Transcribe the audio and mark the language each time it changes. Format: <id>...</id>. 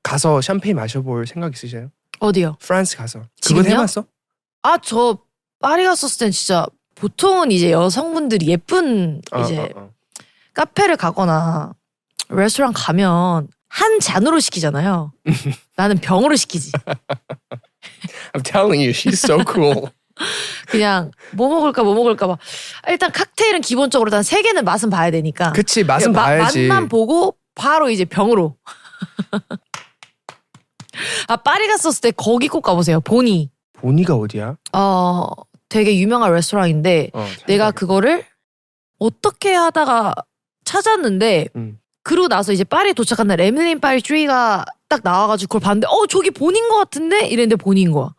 <ko>가서 샴페인 마셔볼 생각 있으세요? 어디요? 프랑스 가서. 그건 지금요? 해봤어? 저 파리 갔었을 땐 진짜 보통은 이제 여성분들이 예쁜 이제 카페를 가거나 레스토랑 가면 한 잔으로 시키잖아요. 나는 병으로 시키지.</ko> <en>I'm telling you, she's so cool.</en> <ko>그냥 뭐 먹을까 봐. 일단 칵테일은 기본적으로 한 3개는 맛은 봐야 되니까. 그치, 맛은 그냥 봐야지. 맛만 보고 바로 이제 병으로. 파리 갔었을 때 거기 꼭 가보세요. 보니. 보니가 어디야? 되게 유명한 레스토랑인데 내가 그거를 어떻게 하다가 찾았는데 그러고 나서 이제 파리에 도착한 날 에밀린 파리 3가 딱 나와가지고 그걸 봤는데 저기 보니인 것 같은데? 이랬는데 보니인 거야.</ko>